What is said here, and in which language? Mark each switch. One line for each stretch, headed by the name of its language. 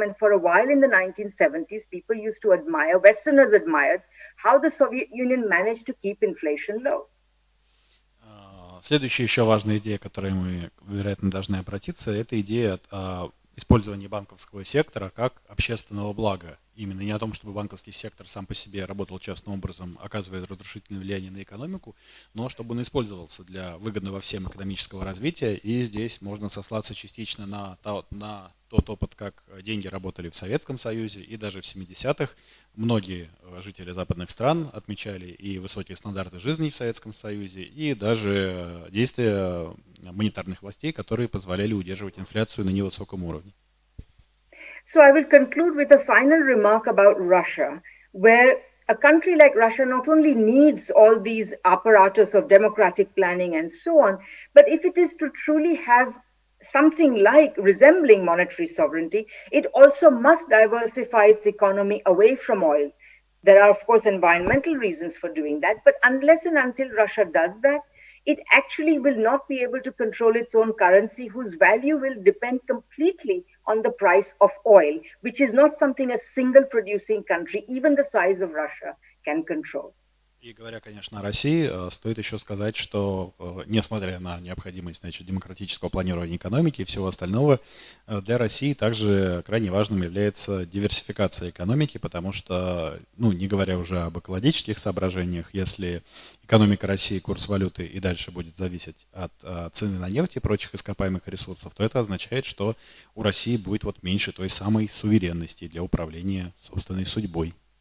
English: And for a while in the 1970s, people used to admire, Westerners admired, how the Soviet Union managed to keep inflation low.
Russian: Следующая еще важная идея, к которой мы, вероятно, должны обратиться, это идея использования банковского сектора как общественного блага. Именно не о том, чтобы банковский сектор сам по себе работал частным образом, оказывая разрушительное влияние на экономику, но чтобы он использовался для выгодного всем экономического развития. И здесь можно сослаться частично на тот опыт, как деньги работали в Советском Союзе и даже в 70-х. Многие жители западных стран отмечали и высокие стандарты жизни в Советском Союзе, и даже действия монетарных властей, которые позволяли удерживать инфляцию на невысоком уровне.
English: So I will conclude with a final remark about Russia, where a country like Russia not only needs all these apparatus of democratic planning and so on, but if it is to truly have something like resembling monetary sovereignty, it also must diversify its economy away from oil. There are, of course, environmental reasons for doing that. But unless and until Russia does that, it actually will not be able to control its own currency, whose value will depend completely on the price of oil, which is not something a single producing country, even the size of Russia, can control.
Russian: И говоря, конечно, о России, стоит еще сказать, что несмотря на необходимость, значит, демократического планирования экономики и всего остального, для России также крайне важным является диверсификация экономики, потому что, ну, не говоря уже об экологических соображениях, если экономика России, курс валюты и дальше будет зависеть от цены на нефть и прочих ископаемых ресурсов, то это означает, что у России будет вот меньше той самой суверенности для управления собственной судьбой.